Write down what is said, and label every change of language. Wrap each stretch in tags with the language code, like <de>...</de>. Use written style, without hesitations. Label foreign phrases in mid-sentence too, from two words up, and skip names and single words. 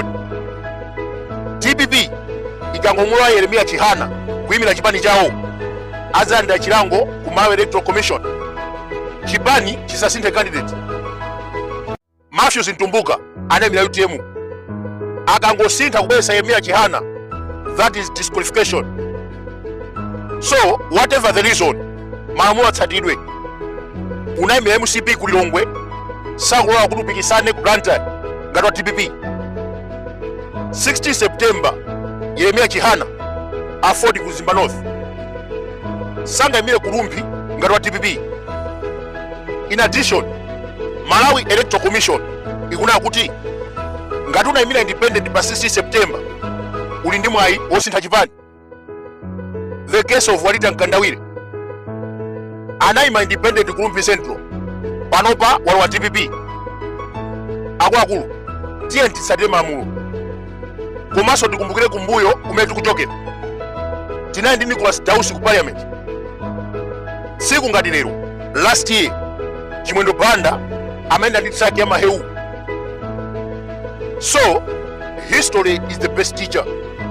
<ny>TPP ikangomula Yeremia Chihana kuyimira chipani chawo azanda chilango ku Malawi Electoral Commission. Chipani chisasinthe candidate. Matthews Ntumbuka anayimira UTM akangosintha kubwesa Yeremia Chihana,</ny> <en>that is disqualification. So whatever the reason</en> <ny>malamulo atsatidwe. Unayimira MCP ku Lilongwe sakulola kuti upikisane ku Blantyre ngati wa TPP. 16 September Yeremia Chihana Ford ku Zimba North sangayimire ku Rumpi ngati wa TPP.</ny> <en>In addition,</en> <ny>Malawi Electoral Commission ikunena kuti ngati unayimira independent pa 6 September uli ndi mwayi wosintha chipani.</ny> <en>The case of</en> <ny>Walita Nkandawire anayima independent ku Rumpi Central panopa wali wa TPP. Akuluakulu tiye tisatire malamulo komanso tikumbukire kumbuyo kumene tikuchokera. tinali ndi Nicholas Dausi ku parliament siku ngati lero.</ny> <en>Last year</en> <ny>Chimwendo Banda amayenda ndi track ya Maheu.</ny> <en>So history is the best teacher.</en>